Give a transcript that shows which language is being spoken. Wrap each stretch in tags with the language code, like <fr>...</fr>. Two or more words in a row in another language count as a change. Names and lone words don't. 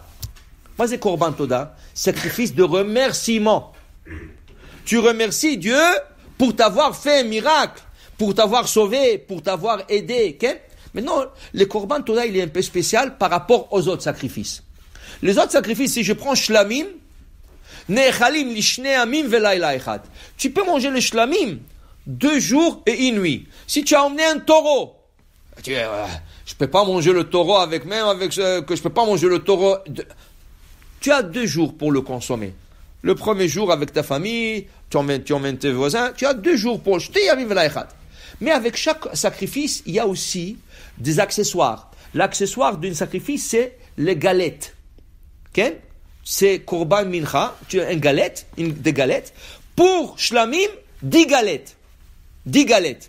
<fr>Quoi c'est Korban Toda? Sacrifice de remerciement. Tu remercies Dieu pour t'avoir fait un miracle, pour t'avoir sauvé, pour t'avoir aidé. Okay? Maintenant, le Korban Toda, il est un peu spécial par rapport aux autres sacrifices. Les autres sacrifices, si je prends Shlamim,</fr> <he>נאכלים לשני ימים ולילה אחד.</he> <fr>Tu peux manger le Shlamim 2 jours et 1 nuit. Si tu as emmené un taureau, je peux pas manger le taureau je peux pas manger le taureau. Tu as 2 jours pour le consommer. Le premier jour avec ta famille, tu emmènes tes voisins, tu as 2 jours pour jeter</fr> <he>ימים ולילה אחד.</he> <fr>Mais avec chaque sacrifice, il y a aussi des accessoires. L'accessoire d'un sacrifice, c'est les galettes. Okay? C'est Korban Mincha, tu as des galettes. Pour Shlamim, 10 galettes. 10 galettes.</fr>